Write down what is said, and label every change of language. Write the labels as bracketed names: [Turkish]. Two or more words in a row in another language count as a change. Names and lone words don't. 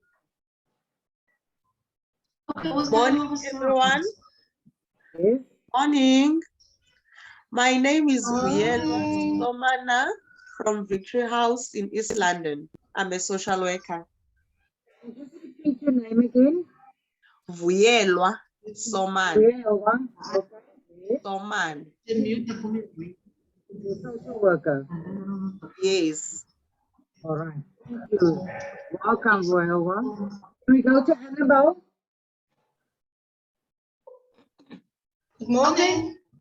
[English] Good morning, everyone. Yes. Morning. My name is Vuyelwa Somana from Victory House in East London. I'm a social worker. Can you just repeat your name again? Vuyelwa Somana. Vuyelwa. Okay. Yes. Soman. You're a social worker. Yes. All right. Thank you. Welcome, Vuyelwa. Can we go to Annabelle? Good morning.